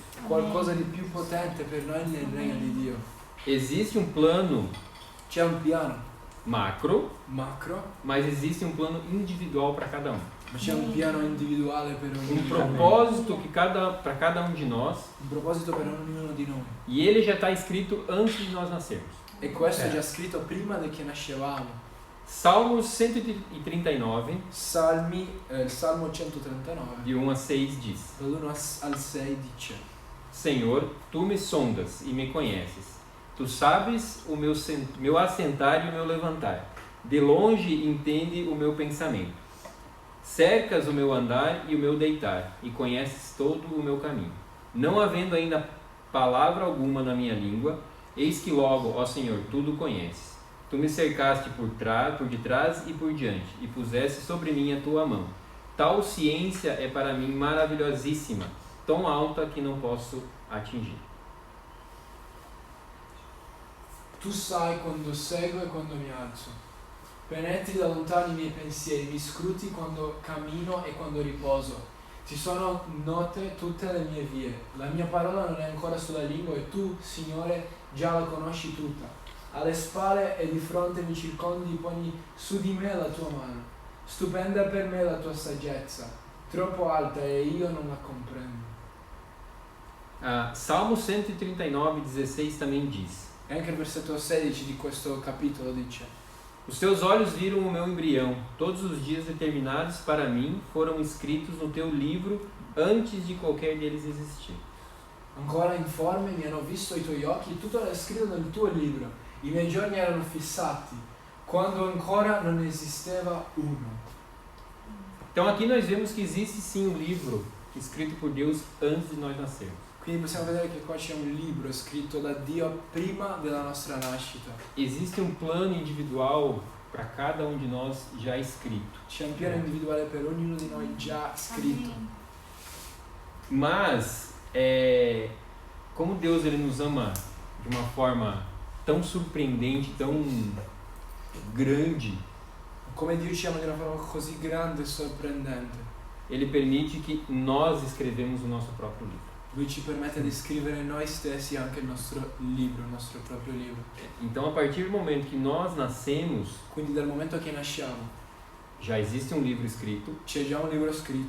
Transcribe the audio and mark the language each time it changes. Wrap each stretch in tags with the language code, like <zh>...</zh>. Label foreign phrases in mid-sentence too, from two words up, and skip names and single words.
<it>qualcosa di più potente per noi nel regno di Dio.</it> <pt>Existe um plano</pt> <it>C'è un piano</it> <pt>macro,</pt> <it>macro,</it> <pt>mas existe um plano individual para cada um.</pt> <it>ma c'è un piano individuale per ognuno.</it> <pt>Propósito que para cada um de nós,</pt> <it>Un proposito per ognuno di noi.</it> <pt>e ele já está escrito antes de nós nascermos.</pt> <it>E questo è già scritto prima che nascevamo.</it> <pt>Salmos 139,</pt> <it>Salmi, il Salmo 139,</it> <pt>de 1 a 6 diz:</pt> <it>dall'1 al 6 dice:</it> <pt>Senhor, tu me sondas e me conheces. Tu sabes o meu assentar e o meu levantar. De longe entende o meu pensamento. Cercas o meu andar e o meu deitar, e conheces todo o meu caminho. Não havendo ainda palavra alguma na minha língua, eis que logo, ó Senhor, tudo conheces. Tu me cercaste por detrás e por diante, e puseste sobre mim a tua mão. Tal ciência é para mim maravilhosíssima, tão alta que não posso atingir.</pt> <it>Tu sai quando seguo e quando mi alzo. Penetri da lontano i miei pensieri, mi scruti quando cammino e quando riposo. Ti sono note tutte le mie vie. La mia parola non è ancora sulla lingua e tu, Signore, già la conosci tutta. Alle spalle e di fronte mi circondi, poni su di me la tua mano. Stupenda per me la tua saggezza, troppo alta e io non la comprendo.</it> <pt>Salmo 139:16 também diz:</pt> <it>E anche il versetto 16 di questo capitolo dice:</it> <pt>Os teus olhos viram o meu embrião, todos os dias determinados para mim foram escritos no teu livro antes de qualquer deles existir.</pt> <it>Ancora informe mi hanno visto i tuoi occhi, tutto era scritto nel tuo libro. I miei giorni erano fissati, quando ancora non esisteva uno.</it> <pt>Então aqui nós vemos que existe sim um livro escrito por Deus antes de nós nascermos.</pt> <it>Quindi possiamo vedere che qua c'è un libro scritto da Dio prima della nostra nascita.</it> <pt>Existe um plano individual para cada um de nós já escrito.</pt> <it>C'è un piano individuale per ognuno di noi già scritto.</it> <pt>Mas, como Deus ele nos ama de uma forma tão surpreendente, tão grande,</pt> <it>Come Dio ci ama di una forma così grande e sorprendente,</it> <pt>Ele permite que nós escrevemos o nosso próprio livro.</pt> <it>Lui ci permette di scrivere noi stessi anche il nostro libro, il nostro proprio libro.</it> <pt>Então, a partir do momento que nós nascemos,</pt> <it>Quindi dal momento che nasciamo</it> <pt>já existe um livro escrito</pt> <it>c'è già un libro scritto</it>